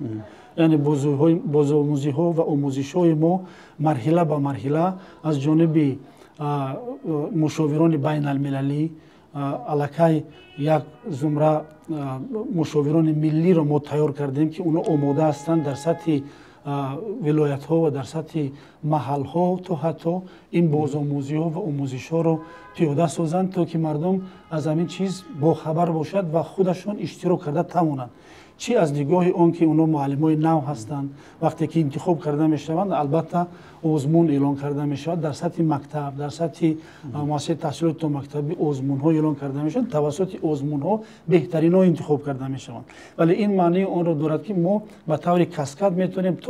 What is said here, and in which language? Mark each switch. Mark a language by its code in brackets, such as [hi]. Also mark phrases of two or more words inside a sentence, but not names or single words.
[tg] яъне бозомӯзиҳо ва омӯзишҳои мо марҳила ба марҳила аз ҷониби мушовирони байналмилалӣ, аллакай як зумра мушовирони миллиро мо тайёр кардем, ки онҳо омода ҳастанд дар сатҳи вилоятҳо ва дар сатҳи маҳалҳо то ҳатто ин бозомӯзиҳо ва омӯзишҳоро пиёда созанд, то ки мардум аз ҳамин чиз бохабар бошад ва худашон иштирок карда тавонанд. [fa] چی از نگاه اون که اونا معلمای نو هستند وقتی که انتخاب کرده میشوند البته آزمون اعلان کرده میشود در سطح مکتب در سطح مؤسسه تحصیلات مکتبی آزمون ها اعلان کرده میشود توسط آزمون ها بهترین ها انتخاب کرده میشوند ولی این معنی اون رو دارد که ما به طور کاسکاد میتونیم تو